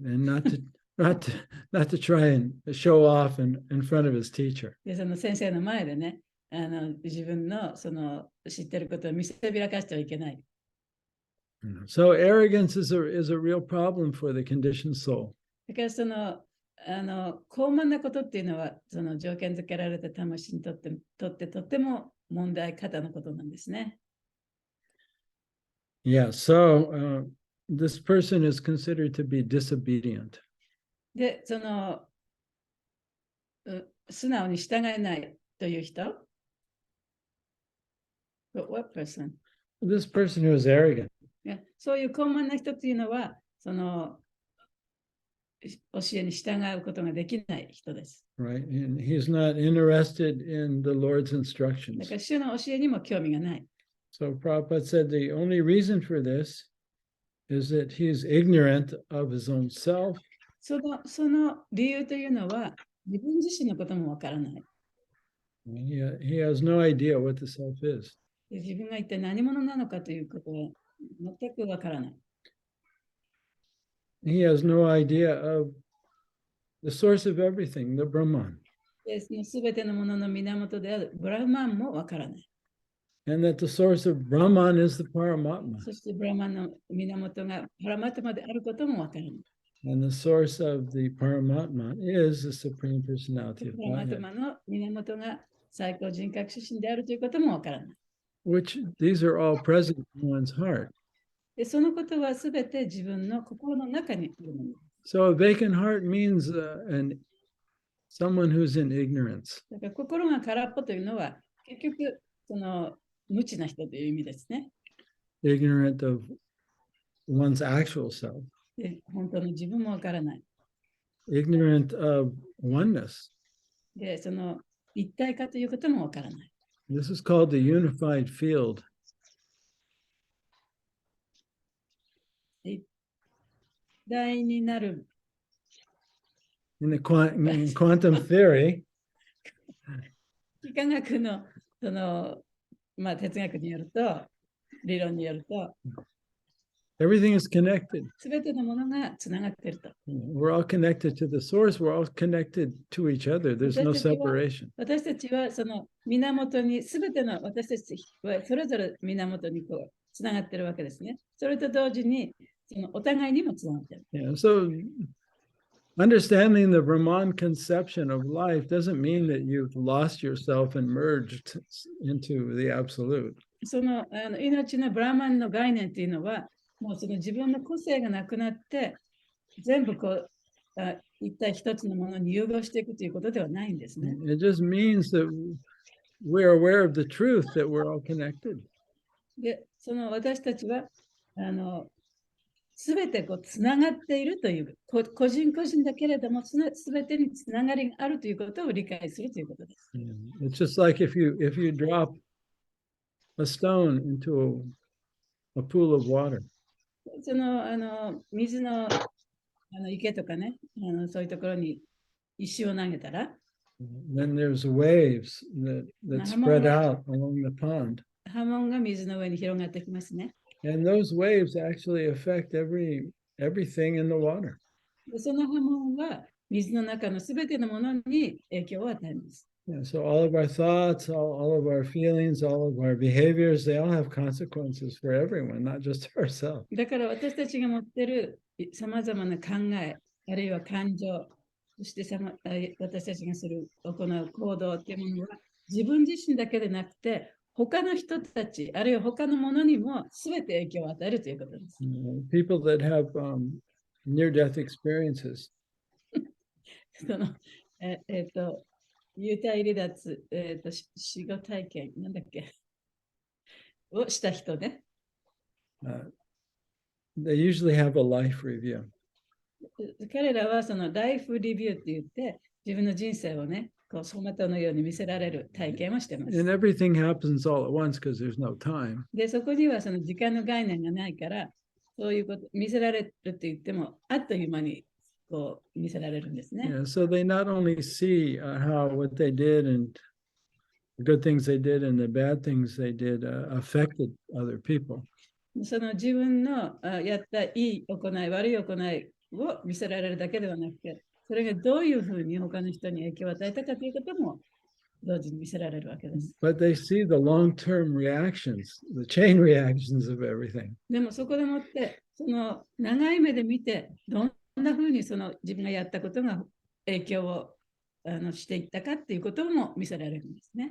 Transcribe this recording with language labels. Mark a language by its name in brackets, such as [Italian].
[English] And not to try and show off in front of his teacher. [Japanese] で、その先生の前でね、自分のその知ってることを見せびらかしてはいけない。 [English] So arrogance is a real problem for the conditioned soul. [Japanese] だからその高慢なことっていうのはその条件付けられた魂にとってとっても問題方のことなんですね。 [English] Yeah, so this person is considered to be disobedient. [Japanese] で、その素直に従えないという人 [English] What person? This person who is arrogant. [Japanese] そういう高慢な人っていうのはその教えに従うことができない人です。 [English] Right, and he's not interested in the Lord's [Japanese] だ [English] instructions. [Japanese] から主の教えにも興味がない。 [English] So Prabhupada said the only reason for this is that he's ignorant of his own self. [Japanese] その理由というのは、自分自身のこともわからない。 [English] He has no idea what the self is. [Japanese] 自分が一体何者なのかということは全くわからない。 [English] He has no idea of the source of everything, the Brahman. [Japanese] すべてのものの源であるブラフマンもわからない。 [English] And that the source of Brahman is the Paramatma. [Japanese] そしてブラフマンの源がパラマトマであることもわからない。 [English] And the source of the Paramatma is the Supreme Personality of [Japanese] パラマト [English] Godhead. [Japanese] マの源が最高人格出身であるということもわからない。 [English] Which these are all present in one's heart. [Japanese] そのことはすべて自分の心の中にあるもの。 [English] So a vacant heart means someone who's in ignorance. [Japanese] だから心が空っぽというのは結局その無知な人という意味ですね。 [English] Ignorant of one's actual self. [Japanese] で本当の自分もわからない。 [English] Ignorant of oneness. [Japanese] で、その一体化ということもわからない。 [English] This is called the unified field. [Japanese] 一体になる [English] In quantum theory, [Japanese] 幾何学のその、哲学によると、理論によると、 [English] everything is connected. [Japanese] すべてのものがつながっていると。 [English] We're all connected to the source. We're all connected to each other. There's no separation. [Japanese] 私たちはその源に、すべての私たちはそれぞれ源にこうつながっているわけですね。それと同時に、そのお互いにもつながっている。 [English] Yeah, so understanding the Brahman conception of life doesn't mean that you've lost yourself and merged into the absolute. [Japanese] その命のブラマンの概念というのは、もうその自分の個性がなくなって、全部こう一体一つのものに融合していくということではないんですね。 [English] It just means that we're aware of the truth that we're all connected. [Japanese] で、その私たちはすべてこうつながっているという、個人個人だけれども、すべてにつながりがあるということを理解するということです。 [English] It's just like if you drop a stone into a pool of water. [Japanese] その水の池とかね、そういうところに石を投げたら、 [English] Then there's waves that spread out along the pond. [Japanese] 波紋が水の上に広がってきますね。 [English] And those waves actually affect everything in the water. [Japanese] でその波紋は水の中のすべてのものに影響を与えます。 [English] Yeah, so all of our thoughts, all of our feelings, all of our behaviors, they all have consequences for everyone, not just ourselves. [Japanese] だから私たちが持っているさまざまな考え、あるいは感情、そして私たちが行う行動というものは自分自身だけでなくて、他の人たち、あるいは他のものにも全て影響を与えるということです。 [English] People that have near-death experiences. [Japanese] その幽体離脱、死後体験、なんだっけをした人ね。 [English] They usually have a life review. [Japanese] 彼らはそのライフリビューって言って、自分の人生をね、こう走馬灯のように見せられる体験をしています。 [English] And everything happens all at once because there's no time. [Japanese] で、そこにはその時間の概念がないから、そういうこと見せられるって言っても、あっという間にこう見せられるんですね。 [English] Yeah, so they not only see how what they did and the good things they did and the bad things they did affected other people. [Japanese] その自分のやったいい行い、悪い行いを見せられるだけではなくて、それがどういうふうに他の人に影響を与えたかということも同時に見せられるわけです。 [English] But they see the long-term reactions, the chain reactions of everything. [Japanese] でもそこでもって、その長い目で見て、どんなふうにその自分がやったことが影響をしていったかっていうことも見せられるんですね。